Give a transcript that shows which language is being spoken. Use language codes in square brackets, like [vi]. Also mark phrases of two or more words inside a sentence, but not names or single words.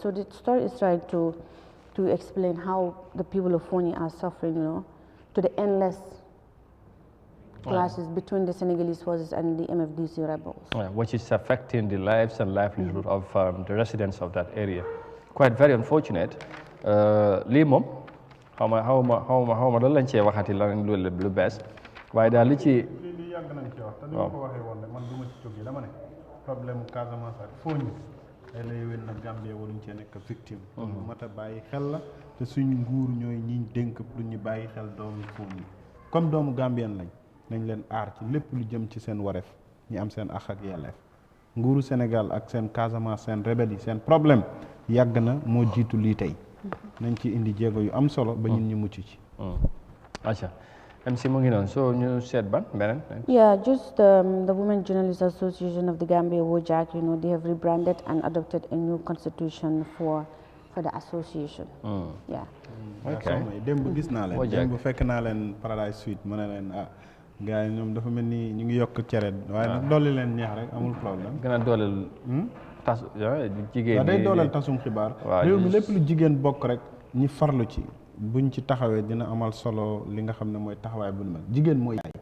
[en] So the story is trying to explain how the people of Foni are suffering, to the endless clashes between the Senegalese forces and the MFDC rebels. Which is affecting the lives and livelihood of the residents of that area. Quite very unfortunate. [wo] Lii moom xaw ma lan lañ cee waxati lan lu bees waaye daal li ci li yàgg nañ ci wax te ni ma ko waxee woon man du ma ci jógee dama ne problème Casamance ak Foni ay lay wén na Gambie waruñ cee nekk victime lu mat a bàyyi xel la te suñ nguur ñooy ñiñ dénk pour ñu bàyyi xel doomu Foni comme doomu Gambien lañ nañ leen aar ci lépp lu jëm ci seen wareef ñi am seen àq ak yelleef nguuru Sénégal ak seen Casamance seen rebelle yi seen problème yàgg na moo jiitu lii tey nañ ci indi jéego yu am solo ba ñun ñu mucc ci acha MC mu ngi noonu so ñu seet ban beneen [en] just the Women Journalists Association of the Gambia WOJAC, they have rebranded and adopted a new constitution for the association. Okay. [wo] Démb gis naa leen démb fekk naa leen Paradise Suite ma ne leen gars yi ñoom dafa mel ni ñu ngi yokk cere waaye nag dolli leen neex rek amul problème. gën a dooleel tas jigéen day dooleel tasum xibaar. réew mi lépp lu jigéen bokk rek ñi farlu ci buñ ci taxawee dina amal solo li nga xam ne mooy taxawaay bu mel jigéen mooy yaay.